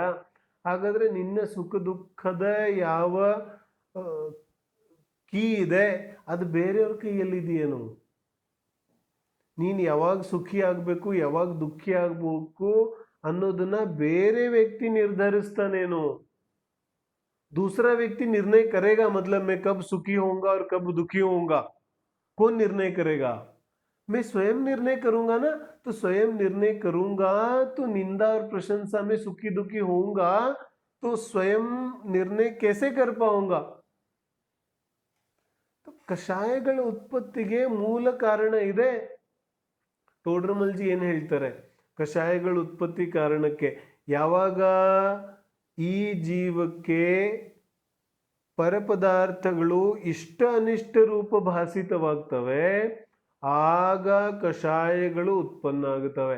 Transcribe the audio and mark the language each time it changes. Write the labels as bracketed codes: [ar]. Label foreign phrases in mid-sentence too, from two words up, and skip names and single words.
[kn] ಹಾಗಾದ್ರೆ ನಿನ್ನ ಸುಖ ದುಃಖದ ಯಾವ ಕೀ ಇದೆ ಅದು ಬೇರೆಯವ್ರ ಕೈಯಲ್ಲಿದೆಯೇನು? ನೀನು ಯಾವಾಗ ಸುಖಿ ಆಗ್ಬೇಕು, ಯಾವಾಗ ದುಃಖಿ ಆಗ್ಬೇಕು ಅನ್ನೋದನ್ನ ಬೇರೆ ವ್ಯಕ್ತಿ ನಿರ್ಧರಿಸ್ತಾನೇನು? [hi] दूसरा व्यक्ति निर्णय करेगा, मतलब मैं कब सुखी होऊंगा और कब दुखी होऊंगा, कौन निर्णय करेगा? मैं स्वयं निर्णय करूंगा ना. तो स्वयं निर्णय करूंगा तो निंदा और प्रशंसा में सुखी दुखी होऊंगा, तो स्वयं निर्णय कैसे कर पाऊंगा? [kn] तो ಕಷಾಯಗಳ ಉತ್ಪತ್ತಿಗೆ ಮೂಲ ಕಾರಣ ಇದೆ. ತೋಡ್ರಮಲ್ಜಿ ಏನ್ ಹೇಳ್ತಾರೆ? ಕಷಾಯಗಳ ಉತ್ಪತ್ತಿ ಕಾರಣಕ್ಕೆ ಯಾವಾಗ ಈ ಜೀವಕ್ಕೆ ಪರಪದಾರ್ಥಗಳು ಇಷ್ಟ ಅನಿಷ್ಟ ರೂಪ ಭಾಸಿತವಾಗ್ತವೆ, ಆಗ ಕಷಾಯಗಳು ಉತ್ಪನ್ನ ಆಗುತ್ತವೆ.